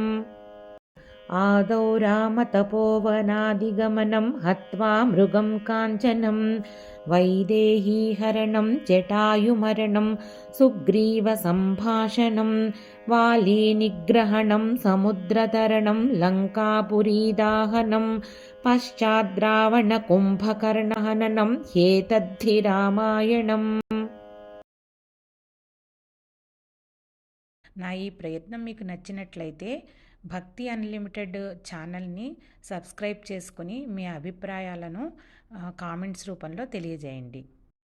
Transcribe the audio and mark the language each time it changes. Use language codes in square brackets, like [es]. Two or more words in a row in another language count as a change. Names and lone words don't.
[sa] आदौ रामतपोवनादिगमनं हत्वा मृगं काञ्चनं वैदेहीहरणं जटायुमरणं सुग्रीवसम्भाषणं वालीनिग्रहणं समुद्रतरणं लङ्कापुरीदाहनं पश्चाद्रावणकुम्भकर्णहननं ह्येतद्धि रामायणम्। [te] నా ఈ ప్రయత్నం మీకు నచ్చినట్లయితే భక్తి అన్లిమిటెడ్ ఛానల్ని సబ్స్క్రైబ్ చేసుకుని మీ అభిప్రాయాలను కామెంట్స్ రూపంలో తెలియజేయండి.